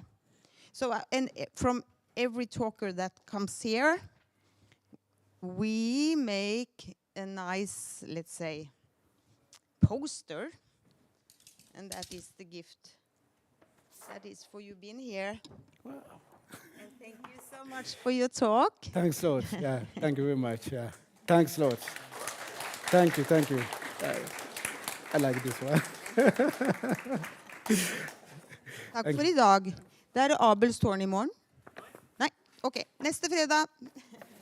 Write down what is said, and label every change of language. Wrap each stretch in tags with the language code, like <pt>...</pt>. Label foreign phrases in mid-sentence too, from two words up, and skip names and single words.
<en>So, and from every talker that comes here, we make a nice, let's say, poster, and that is the gift. That is for you being here. Wow. And thank you so much for your talk. Thanks a lot. Yeah, thank you very much. Yeah, thanks a lot. Thank you. I like this one.</en> <no>Takk for i dag. Det Abels tårn i morgen. Nei, ok, neste fredag.</no>